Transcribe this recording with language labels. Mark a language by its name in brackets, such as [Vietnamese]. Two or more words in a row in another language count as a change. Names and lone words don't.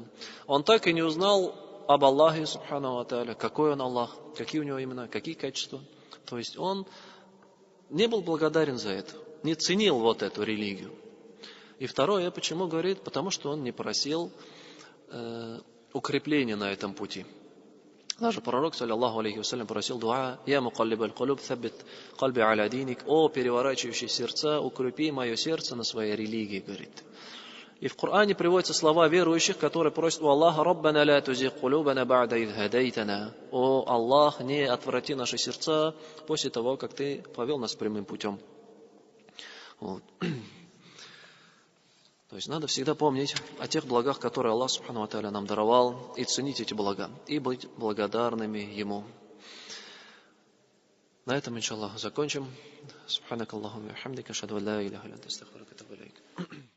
[Russian] Он так и не узнал об Аллахе, [Arabic] سبحانه وتعالى, [Russian] какой он Аллах, какие у него имена, какие качества. То есть он не был благодарен за это, не ценил вот эту религию. И второе, почему говорит? Потому что он не просил укрепления на этом пути. Даже пророк, [Arabic] صلى الله عليه وسلم, [Russian] просил дуа: [Arabic] «يا مقلب القلوب ثبت قلبي على دينك». [Russian] О, переворачивающий сердца, укрепи мое сердце на своей религии, говорит. И в Коране приводятся слова верующих, которые просят у Аллаха: [Arabic] «ربنا لا تزغ قلوبنا بعد إذ هديتنا». [Russian] О Аллах, не отврати наши сердца после того, как Ты повел нас прямым путем. Вот. То есть надо всегда помнить о тех благах, которые Аллах [Arabic] سبحانه وتعالى [Russian] нам даровал, и ценить эти блага, и быть благодарными Ему. На этом, иншаллах, закончим. [Arabic] سبحانك اللهم وبحمدك أشهد أن لا إله إلا أنت أستغفرك وأتوب إليك.